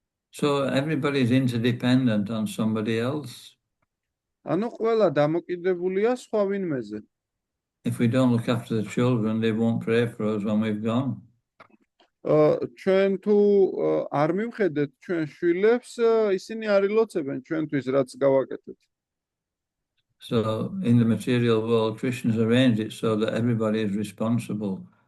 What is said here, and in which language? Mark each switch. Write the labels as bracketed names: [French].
[English] So everybody is interdependent on somebody else. [Georgian] ანუ ყველა დამოკიდებულია სხვა ვინმეზე. [English] If we don't look after the children, they won't pray for us when we've gone. [Georgian] ჩვენ თუ არ მივხედეთ ჩვენ შვილებს, ისინი არ ილოცებენ ჩვენთვის რაც გავაკეთეთ. [English] So in the material world, Krishna has arranged it so that everybody is responsible.